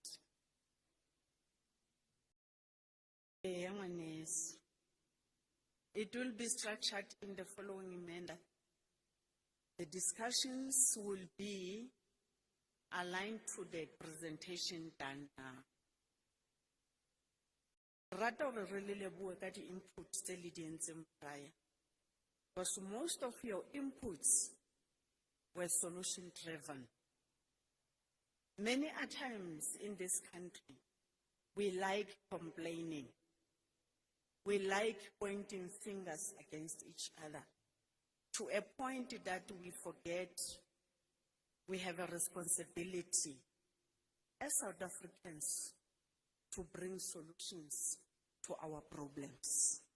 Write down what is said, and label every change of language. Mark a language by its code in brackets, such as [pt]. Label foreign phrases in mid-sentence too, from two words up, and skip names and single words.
[en] It will be structured in the following manner. The discussions will be aligned to the presentation done now. [st] Rata hore re le lebohe ka di inputs tse le di entseng prior. [en] Because most of your inputs were solution driven. Many a times in this country, we like complaining. We like pointing fingers against each other to a point that we forget we have a responsibility as South Africans to bring solutions to our problems.